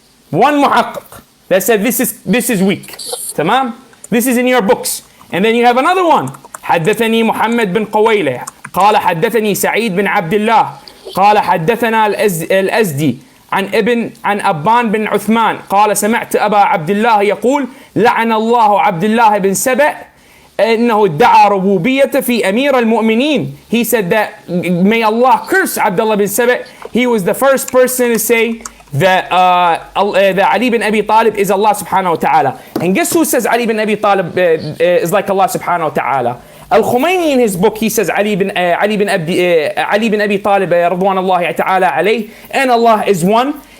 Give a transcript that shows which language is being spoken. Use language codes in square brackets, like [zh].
[en] One muhaqqiq that said this is weak. Tamam? This is in your books. And then you have another one. [ar] حدثني محمد بن قويلة قال حدثني سعيد بن عبد الله قال حدثنا الأزدي عن أبان بن عثمان قال سمعت أبا عبد الله يقول لعن الله عبد الله بن سبأ إنه ادعى ربوبية في أمير المؤمنين. [en] He said that may Allah curse Abdullah bin Saba. He was the first person to say that Ali bin Abi Talib is Allah subhanahu wa ta'ala. And guess who says Ali bin Abi Talib is like Allah subhanahu wa ta'ala? Al-Khumaini in his book, he says Ali bin Abi Talib [ar] رضوان الله تعالى عليه, [en] and Allah is one.